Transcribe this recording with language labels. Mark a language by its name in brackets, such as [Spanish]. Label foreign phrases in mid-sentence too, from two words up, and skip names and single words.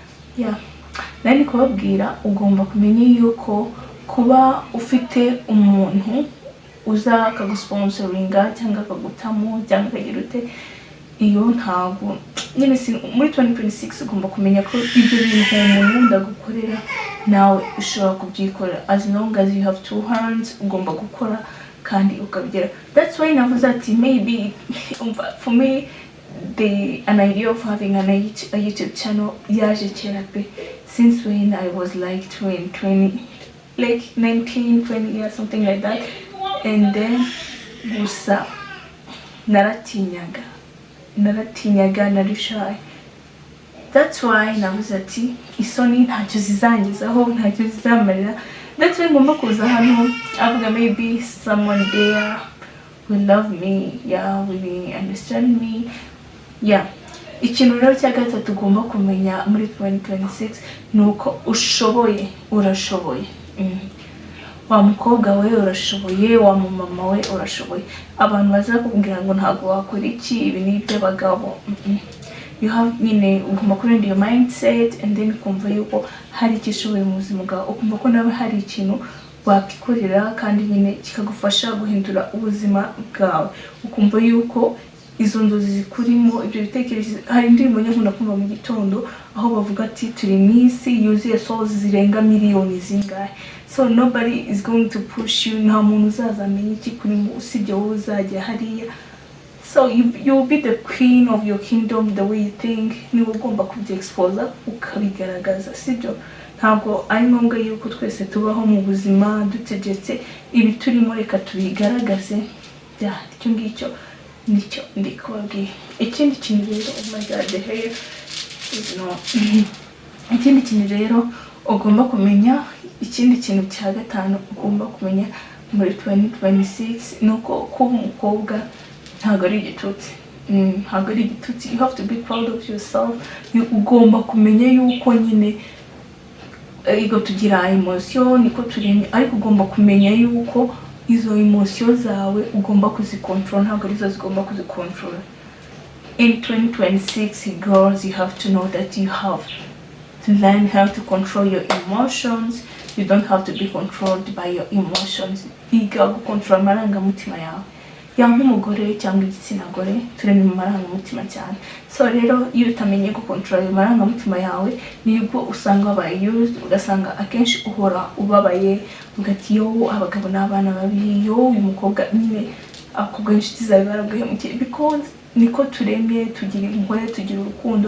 [Kinyarwanda] Nari kubabwira ugomba kumenya yuko kuba ufite umuntu uza akagusponsoringa cyangwa akagutamo cyangwa akagira ute, iyo ntabwo nyine muri 2026 ugomba kumenya ko ibyo bintu umuntu ndagukorera nawe ushobora kubyikorera. [English] As long as you have two hands [Kinyarwanda] ugomba gukora kandi ukabigera. [English] That's why [Kinyarwanda] navuze ati [English] maybe for me an idea of having a YouTube channel [Kinyarwanda] yaje kera pe, [English] since when I was like 20 like 19 20 years something like that, and then [Kinyarwanda] gusa naratinyaga nari [English] shy. That's why [Kinyarwanda] navuze ati isoni ntacyo zizangizaho, ntacyo zizamarira. [English] That's why [Kinyarwanda] ngomba kuza hano avuga [English] maybe someone there will love me, will understand me. [Kinyarwanda] Ikintu rero cya gatatu ugomba kumenya muri 2026 nuko urashoboye. Wa mukobwa we urashoboye, wa mama we urashoboye. Abantu bazakubwira ngo ntago wakora iki, ibi ni iby'abagabo. [English] You have [Kinyarwanda] ugomba kurinda [English] your mindset and then [Kinyarwanda] kumva yuko hari ikishoboye mu buzima bwawe, ukumva ko nawe hari ikintu wakikorera kandi nyine kikagufasha guhindura ubuzima bwawe, ukumva yuko izo nzozi zikurimo, ibyo bitekerezo. Hari indirimbo nkunda kumva mu gitondo aho bavuga ati turi mwisi yuzuye souls zirenga miliyoni zingahe. [English] So nobody is going to push you, [Kinyarwanda] nta muntu uzazamenya iki kurimo usibye wowe uzajya hariya. [English] So you'll be the queen of your kingdom the way you think. [Kinyarwanda] Ni ugomba kubyexpose ukabigaragaza, sibyo? Ntabwo ari ngombwa yuko twese tubaho mu buzima dutegetse ibi turimo, reka tubigaragaze. Icyo ngicyo nicyo ndikubabwiye. Ikindi kintu rero, [English] oh my god, the hair is no. [Kinyarwanda] Ikindi kintu rero ugomba kumenya, ikindi kintu cya gatanu ugomba kumenya muri 2026 nuko kuba umukobwa ntabwo ari igitutsi. [English] You have to be proud of yourself. [Kinyarwanda] Ugomba kumenya yuko nyine ego tugira emotion niko turemye, ariko ugomba kumenya yuko izo emotion zawe ugomba kuzikontrol, ntabwo arizo zigomba kuzikontrol. [English] In 2026 girls, you have to know that you have to learn how to control your emotions. you don't have to be controlled by your emotions. [Kinyarwanda] Iga gukontrola amarangamutima yawe, yanga umugore cyangwa igitsina gore tureme mu marangamutima cyane. So rero iyo utamenye gukontrola ayo marangamutima yawe nibwo usanga wabaye used, ugasanga akenshi uhora ubabaye ugati yo abagabo n'abana babi, yo uyu mukobwa nyine akubwa inshuti zawe baraguhemukiye, because niko turemye, tugira impuhwe, tugira urukundo.